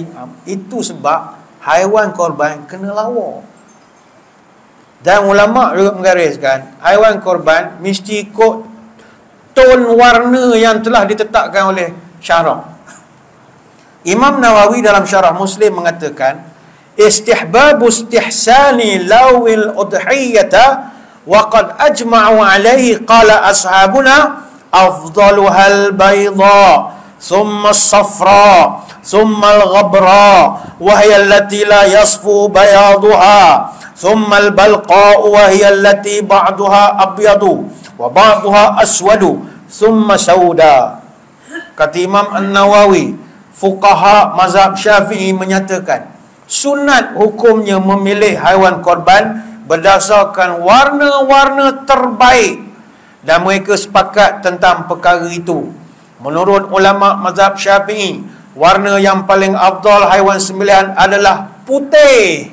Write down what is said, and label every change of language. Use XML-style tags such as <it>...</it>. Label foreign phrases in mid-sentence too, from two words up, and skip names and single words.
<ms>Itu sebab haiwan korban kena lawa. Dan ulama' juga menggariskan, haiwan korban mesti ikut ton warna yang telah ditetapkan oleh syarak. Imam Nawawi dalam syarah Muslim mengatakan,</ms> <ar>استحباب استحسان لون الأضحية وقد أجمعوا عليه قال أصحابنا أفضلها البيضاء ثم الصفراء ثم الغبراء وهي التي لا يصفو بياضها ثم البلقاء وهي التي بعضها أبيض وبعضها أسود ثم سودا.</ar> <ms>Kata Imam An-Nawawi, fuqaha mazhab Syafi'i menyatakan sunat hukumnya memilih haiwan korban berdasarkan warna-warna terbaik, dan mereka sepakat tentang perkara itu. Menurut ulama mazhab Syafi'i, warna yang paling afdal haiwan sembelihan adalah putih.</ms>